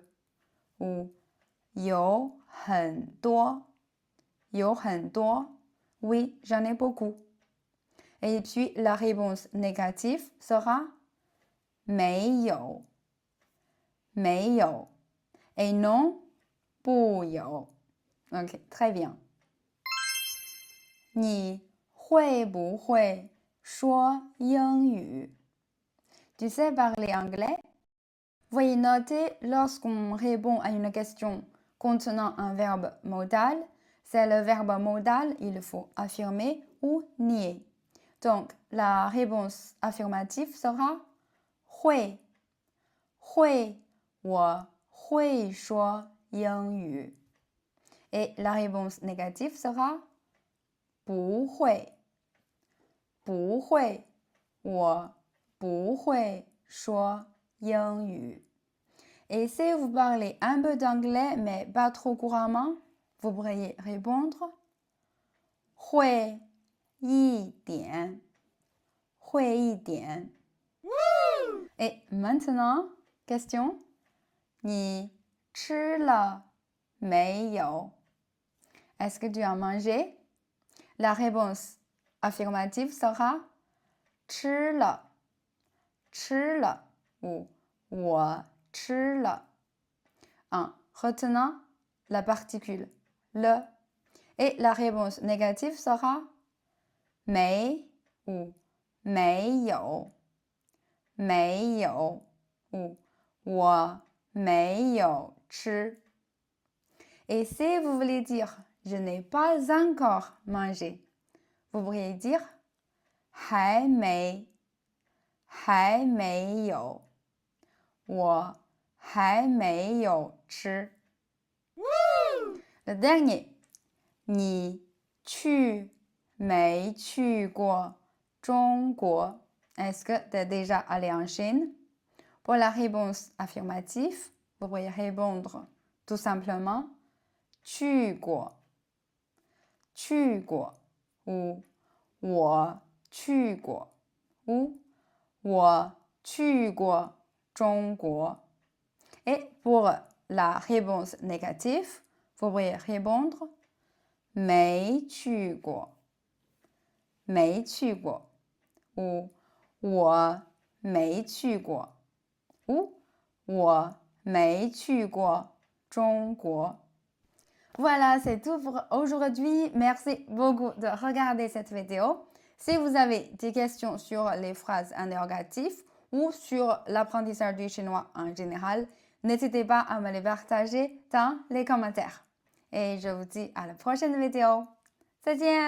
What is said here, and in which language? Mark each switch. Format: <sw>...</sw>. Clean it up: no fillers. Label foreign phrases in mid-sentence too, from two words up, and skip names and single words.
<fr>Ou</fr> <zh>有很多有很多</zh> <fr>oui, j'en ai beaucoup. Et puis la réponse négative sera</fr> <zh>没有没有</zh> <fr>et non</fr> <zh>不有.</zh> <fr>Ok, très bien.</fr> <zh>你会不会说英语?</zh> <fr>Tu sais parler anglais? Veuillez noter, lorsqu'on répond à une question contenant un verbe modal, c'est le verbe modal, il faut affirmer ou nier. Donc, la réponse affirmative sera</fr> <zh>会会我会说英语.</zh> <fr>Et la réponse négative sera</fr> <zh>不会，不会，我不会说英语。</zh> <fr>Et si vous parlez un peu d'anglais, mais pas trop couramment, vous pourriez répondre</fr> <zh>会一点，会一点。</zh> <fr>Et maintenant, question</fr> <zh>你吃了没有</zh> <fr>Est-ce que tu as mangé? La réponse affirmative sera</fr> <zh>吃了，吃了</zh> <fr>ou</fr> <zh>我吃了。</zh> <fr>Retenant la particule le et la réponse négative sera 没 ou</fr> <zh>没有，没有</zh> <fr>ou</fr> <zh>我没有</zh> <fr>吃。Et si vous voulez dire je n'ai pas encore mangé, vous pourriez dire</fr> <zh>还没，还没有，我还没有吃。</zh> <fr>Le dernier,</fr> <zh>你去没去过中国</zh> <fr>Est-ce que tu es déjà allé en Chine? Pour la réponse affirmative, vous pourriez répondre tout simplement</fr> <zh>去过，去过</zh> <fr>ou</fr> <zh>我去过</zh> <fr>ou</fr> <zh>我去过中国。</zh> <fr>Et pour la réponse négative, vous pourriez répondre</fr> <zh>没去过，没去过</zh> <fr>ou</fr> <zh>我没去过</zh> <fr>ou</fr> <zh>我没去过中国。</zh> <fr>Voilà, c'est tout pour aujourd'hui. Merci beaucoup de regarder cette vidéo. Si vous avez des questions sur les phrases interrogatives ou sur l'apprentissage du chinois en général, n'hésitez pas à me les partager dans les commentaires. Et je vous dis à la prochaine vidéo.</fr>